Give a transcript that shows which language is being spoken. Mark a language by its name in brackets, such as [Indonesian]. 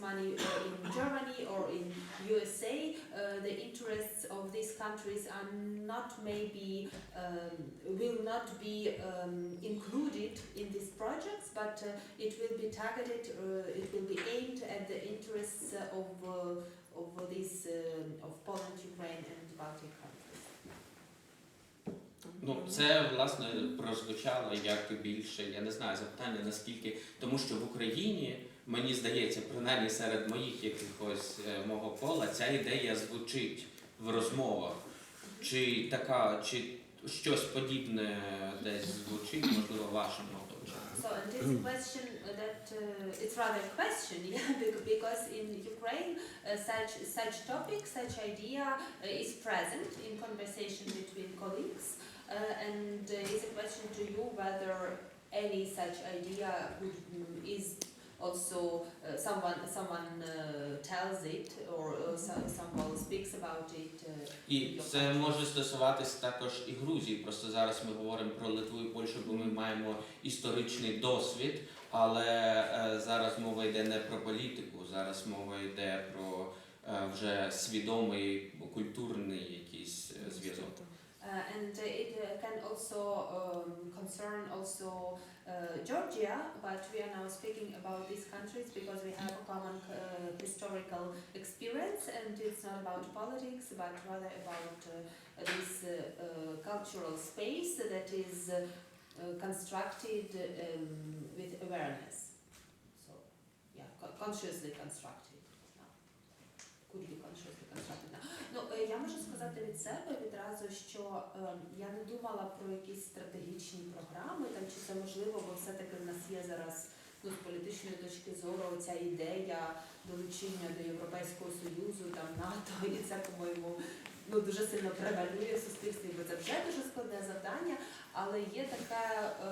[English] money in Germany or in USA, the interests of these countries are not maybe will not be included in these projects, but it will be targeted, it will be aimed at the interests of these of Poland, Ukraine, and Baltic countries. [Ukrainian] Ну, це, власне, прозвучало як більше, я не знаю, запитання наскільки, тому що в Україні, мені здається, принаймні серед моїх якихось мого кола, ця ідея звучить в розмовах. Чи така, чи щось подібне десь звучить, можливо, в вашому оточенні? [English] So, and this question that it's rather a question, yeah, because in Ukraine such topic, such idea is present in conversation between colleagues, and is a question to you whether any such idea is also someone tells it or someone speaks about it. [Ukrainian] І це може стосуватись також і Грузії. Просто зараз ми говоримо про Литву і Польщу, бо ми маємо історичний досвід, але зараз мова йде не про політику, зараз мова йде про вже свідомий культурний якийсь зв'язок. [English] And it can also concern also Georgia, but we are now speaking about these countries because we have a common historical experience, and it's not about politics, but rather about this cultural space that is constructed with awareness. So, yeah, consciously constructed. Could be consciously constructed now. [Ukrainian] Ну, я можу сказати від себе відразу, що я не думала про якісь стратегічні програми, там, чи це можливо, бо все-таки в нас є зараз, ну, з політичної точки зору ця ідея долучення до Європейського Союзу, там, НАТО, і це, по-моєму, ну, дуже сильно превалює в суспільстві, бо це вже дуже складне завдання, але є таке,